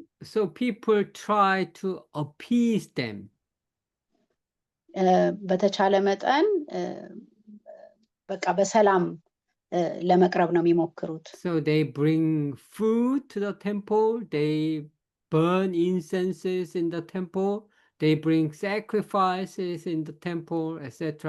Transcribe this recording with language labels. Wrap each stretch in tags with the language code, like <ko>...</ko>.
<en>So people try to appease them.</en> <am>በተቻለ መጠን በቃ በሰላም ለመቅረብ ነው የሚሞክሩት።</am> <en>So they bring food to the temple, they burn incenses in the temple, they bring sacrifices in the temple, etc.</en>